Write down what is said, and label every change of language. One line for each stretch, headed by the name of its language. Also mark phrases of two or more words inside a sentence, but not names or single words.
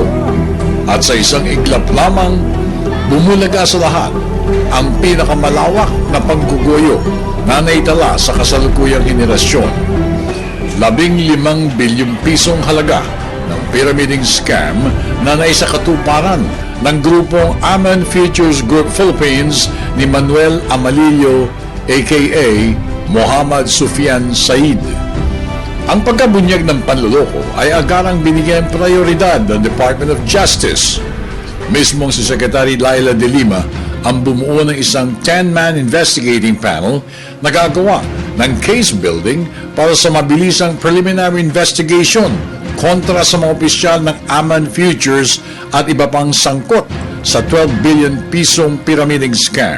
Filipino: At sa isang iglap lamang, bumulaga sa lahat ang pinakamalawak na pangguguyo na naitala sa kasalukuyang henerasyon. 15 bilyong pisong halaga ng
English: pyramiding scam
Filipino: na naisakatuparan ng grupong Aman Futures Group Philippines ni Manuel Amalillo aka Muhammad Sufyan Said. Ang pagkabunyag ng panloloko ay agarang binigyan prioridad ng Department of Justice. Mismong si Secretary Laila de Lima ang bumuo ng isang
English: 10-man investigating panel
Filipino: na gagawa ng
English: case building
Filipino: para sa mabilisang
English: preliminary investigation
Filipino: kontra sa mga opisyal ng Aman Futures at iba pang sangkot sa 12 billion pisong
English: pyramiding scam.